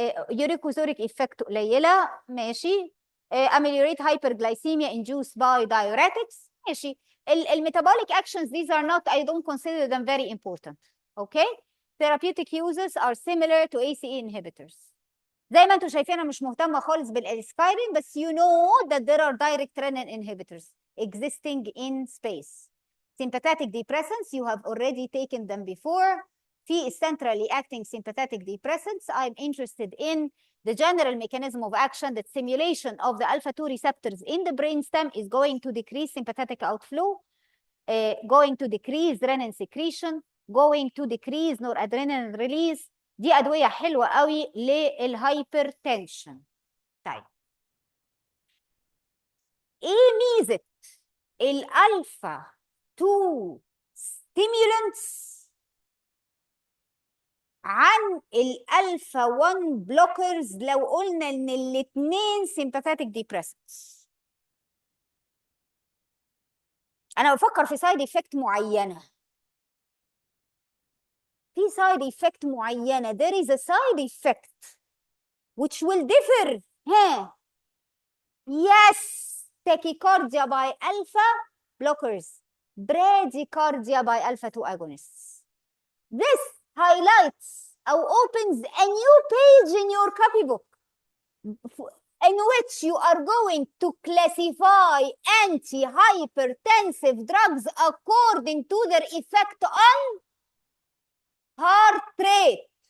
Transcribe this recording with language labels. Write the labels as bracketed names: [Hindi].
[Arabic] يوريكوزوريك effect قليلة، ماشي. [English] ameliorate hyperglycemia induced by diuretics، [Arabic] ماشي. [English] الميتابوليك actions, these are not, I don't consider them very important. Okay. Therapeutic uses are similar to ACE inhibitors. [Arabic] زي ما انتم شايفين انا مش مهتمة خالص بالاسبايرين، بس [English] you know that there are direct renin inhibitors existing in space. Sympathetic depressants, you have already taken them before. [Arabic] في [English] centrally acting sympathetic depressants, I'm interested in the general mechanism of action that stimulation of the alpha-2 receptors in the brainstem is going to decrease sympathetic outflow, going to decrease renin secretion, going to decrease noradrenaline release. [Arabic] دي أدوية حلوة قوي للهايبرتنشن. طيب ايه ميزة الالفا 2 stimulants عن الالفا 1 بلوكرز لو قلنا ان الاثنين [English] sympathetic depressants؟ [Arabic] انا بفكر في سايد افكت معينه، في سايد افكت معينه. [English] there is a side effect which will differ. ها yes, tachycardia by alpha blockers, bradycardia by alpha 2 agonists. This highlights or opens a new page in your copybook in which you are going to classify anti-hypertensive drugs according to their effect on heart rate.